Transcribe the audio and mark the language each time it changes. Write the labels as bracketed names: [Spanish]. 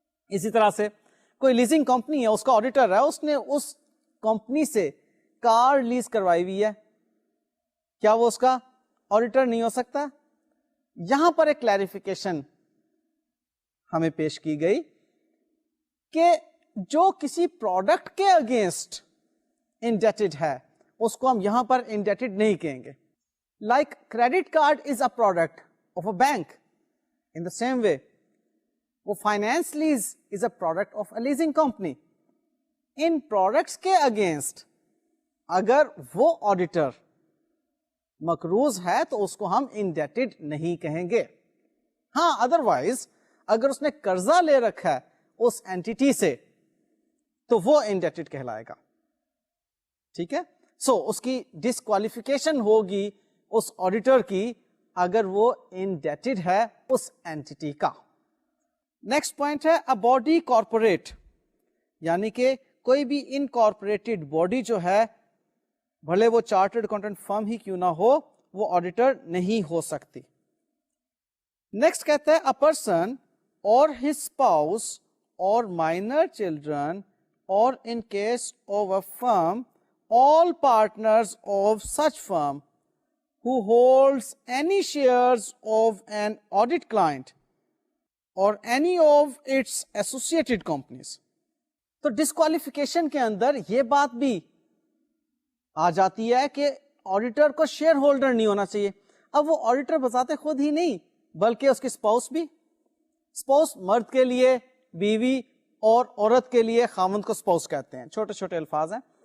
[Urdu] اسی طرح سے کوئی لیزنگ کمپنی ہے, اس کا آڈیٹر ہے, اس نے اس کمپنی سے کار لیز کروائی ہوئی ہے, کیا وہ اس کا آڈیٹر نہیں ہو سکتا؟ یہاں پر ایک کلیریفیکیشن ہمیں پیش کی گئی کہ جو کسی پروڈکٹ کے اگینسٹ انڈیٹڈ ہے اس کو ہم یہاں پر انڈیٹڈ نہیں کہیں گے. [English] Like credit card is a product of a bank, in the same way وہ finance lease is a product of a leasing company. [Urdu] In products کے اگینسٹ اگر وہ آڈیٹر مقروض ہے تو اس کو ہم انڈیٹڈ نہیں کہیں گے. ہاں ادروائز اگر اس نے قرضہ لے رکھا ہے اس اینٹی سے تو وہ انڈیٹڈ کہلائے گا. ٹھیک ہے, سو اس کی ڈسکوالیفیکیشن ہوگی اس آڈیٹر کی اگر وہ انڈیٹڈ ہے اس اینٹی کا. نیکسٹ پوائنٹ ہے اے باڈی کارپوریٹ, یعنی کہ کوئی بھی انکارپوریٹڈ باڈی جو ہے بھلے وہ چارٹرڈ اکاؤنٹنٹ فرم ہی کیوں نہ ہو وہ آڈیٹر نہیں ہو سکتی. نیکسٹ کہتا ہے [English] A person اور his spouse اور minor children اور in case of a firm all partners of such firm who holds any shares of an audit client or any of its associated companies. [Urdu] تو disqualification کے اندر یہ بات بھی آ جاتی ہے کہ آڈیٹر کو شیئر ہولڈر نہیں ہونا چاہیے. اب وہ آڈیٹر بذات خود ہی نہیں بلکہ اس کی اسپاؤس بھی. اسپاؤس مرد کے لیے بیوی اور عورت کے لیے خاوند کو اسپاؤس کہتے ہیں, چھوٹے چھوٹے الفاظ ہیں.